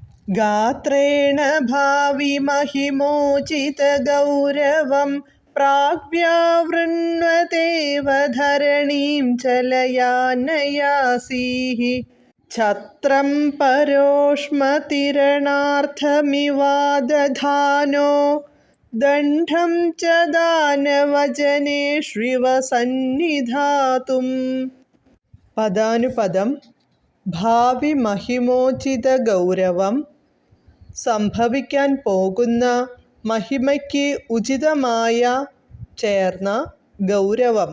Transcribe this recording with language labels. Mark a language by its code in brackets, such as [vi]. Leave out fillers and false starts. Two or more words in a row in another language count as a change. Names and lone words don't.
[sa] ഗാത്രേണ ഭാവി महिमोचितगौरवं प्राग्व्यावृण्वतेव धरणीं चलयानयासीः ഛത്രം പരോഷ്മതിരണാർത്ഥമിവാദധാനോ ദണ്ഡം ച ദാനവജനേഷ്വിവ സന്നിധാതും. [ml] പദാനുപദം. [sa] ഭാവി മഹിമോചിത ഗൗരവം, [ml] സംഭവിക്കാൻ പോകുന്ന മഹിമയ്ക്ക് ഉചിതമായ ചേർന്ന ഗൗരവം.